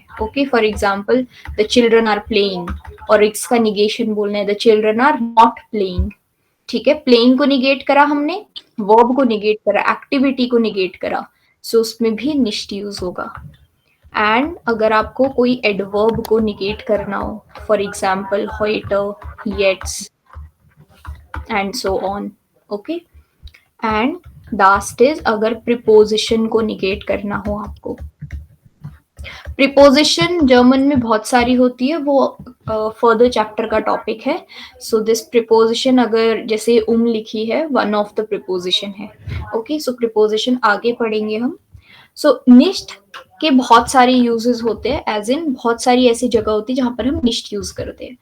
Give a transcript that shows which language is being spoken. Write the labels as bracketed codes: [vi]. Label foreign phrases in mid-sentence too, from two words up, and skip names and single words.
[en] okay, for example the children are playing, [hi] और इसका निगेशन बोलना है [en] the children are not playing. [hi] ठीक है, प्लेइंग को निगेट करा हमने, वर्ब को निगेट करा, एक्टिविटी को निगेट करा, सो उसमें भी निष्ठ यूज होगा. एंड अगर आपको कोई एडवर्ब को निगेट करना हो, [en] for example [de] heute, jetzt [en] and so on. [hi] ओके. एंड लास्ट इज अगर प्रिपोजिशन को निगेट करना हो आपको. प्रिपोजिशन जर्मन में बहुत सारी होती है, वो [en] further chapter [hi] का टॉपिक है. [en] so this preposition [hi] अगर जैसे लिखी है, [en] one of the preposition [hi] है. ओके, सो प्रिपोजिशन आगे पढ़ेंगे हम. सो निष्ठ के बहुत सारे यूजेस होते हैं, एज इन बहुत सारी ऐसी जगह होती है जहां पर हम निष्ठ यूज करते हैं.